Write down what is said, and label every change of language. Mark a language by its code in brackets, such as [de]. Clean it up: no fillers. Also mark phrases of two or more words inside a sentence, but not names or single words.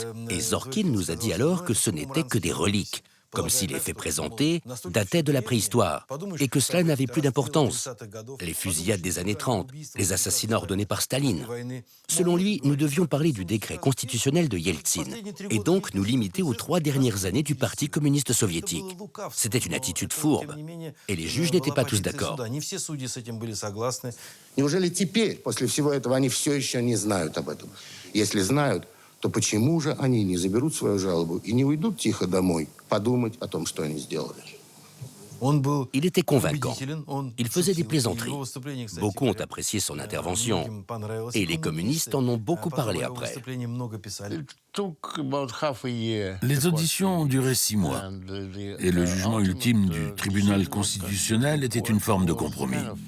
[fr] Et Zorkin nous a dit alors que ce n'était que des reliques, comme si les faits présentés dataient de la préhistoire, et que cela n'avait plus d'importance. Les fusillades des années 30, les assassinats ordonnés par Staline. Selon lui, nous devions parler du décret constitutionnel de Yeltsin, et donc nous limiter aux 3 dernières années du Parti communiste soviétique. C'était une attitude fourbe, et les juges n'étaient pas tous d'accord. [ru] Неужели теперь, после всего этого, они все еще не знают об этом? Если знают, то почему же они не заберут свою жалобу и не уйдут тихо домой подумать о том, что они сделали? [fr] Il était convaincant. Il faisait des plaisanteries. Beaucoup ont apprécié son intervention. Et les communistes en ont beaucoup parlé après. Les auditions ont duré 6 mois. Et le jugement ultime du tribunal constitutionnel était une forme de compromis.